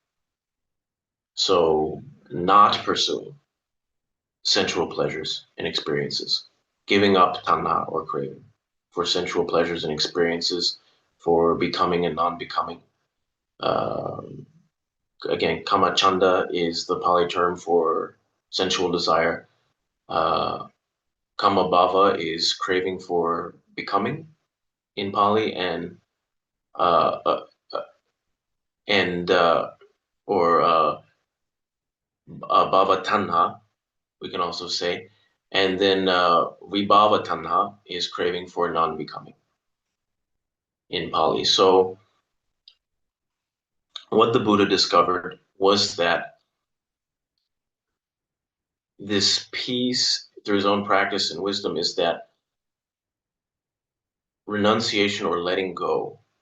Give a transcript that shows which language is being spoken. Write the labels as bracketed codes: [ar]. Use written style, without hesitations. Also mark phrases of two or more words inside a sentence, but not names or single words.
[en] So not pursuing sensual pleasures and experiences, giving up tanha or craving for sensual pleasures and experiences, for becoming and non-becoming. Um, Again, [pi] kama chanda [en] is the Pali term for sensual desire. Uh, [pi] Kama bhava [en] is craving for becoming in Pali, and uh, uh, uh, and or [pi] bhava tanha, [en] we can also say. And then [pi] vibhava tanha [en] is craving for non-becoming in Pali. So what the Buddha discovered was that this peace through his own practice and wisdom is that renunciation or letting go.